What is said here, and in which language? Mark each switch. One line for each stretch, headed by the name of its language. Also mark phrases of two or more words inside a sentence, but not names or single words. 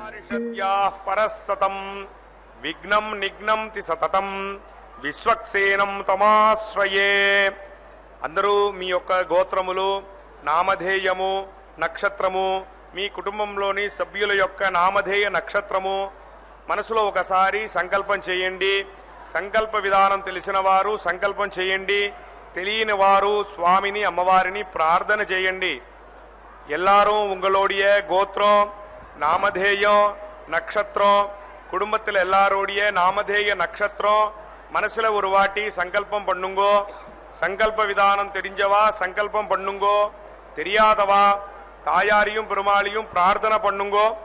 Sanskrit: ಗದ್ಯಾಃ ಪರಸ್ಸತಂ ವಿಘ್ನಂ ನಿಘ್ನಂತಿ సతతం విశ్వక్సేనం తమాశ్రయే.
Telugu: అందరూ మీ యొక్క గోత్రములు, నామధేయము, నక్షత్రము, మీ కుటుంబంలోని సభ్యుల యొక్క నామధేయ నక్షత్రము మనసులో ఒకసారి సంకల్పం చేయండి. సంకల్ప విధానం తెలిసిన వారు సంకల్పం చేయండి. తెలియని వారు స్వామిని అమ్మవారిని ప్రార్థన చేయండి.
Tamil: எல்லாரும் உங்களுடைய கோத்திரம், நாமதேயம், நட்சத்திரம், குடும்பத்தில் எல்லாரோடைய நாமதேய நட்சத்திரம் மனசுல ஒரு வாட்டி சங்கல்பம் பண்ணுங்கோ. சங்கல்ப விதானம் தெரிஞ்சவா சங்கல்பம் பண்ணுங்கோ. தெரியாதவா தாயாரையும் பெருமாளையும் பிரார்த்தனை பண்ணுங்கோ.